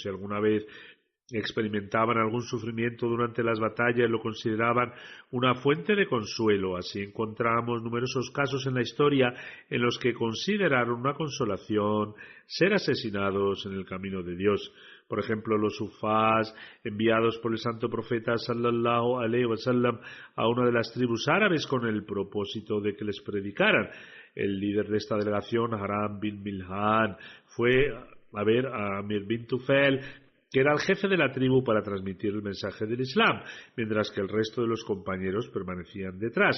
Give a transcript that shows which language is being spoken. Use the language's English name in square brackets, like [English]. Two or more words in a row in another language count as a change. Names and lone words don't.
[Spanish] Si alguna vez experimentaban algún sufrimiento durante las batallas, lo consideraban una fuente de consuelo. Así encontramos numerosos casos en la historia en los que consideraron una consolación ser asesinados en el camino de Dios. Por ejemplo, los sufás enviados por el santo profeta [Arabic] صلى الله عليه وسلم [Spanish] a una de las tribus árabes con el propósito de que les predicaran. El líder de esta delegación, Haram bin Milhan, fue a ver a Amir bin Tufel, que era el jefe de la tribu, para transmitir el mensaje del Islam, mientras que el resto de los compañeros permanecían detrás.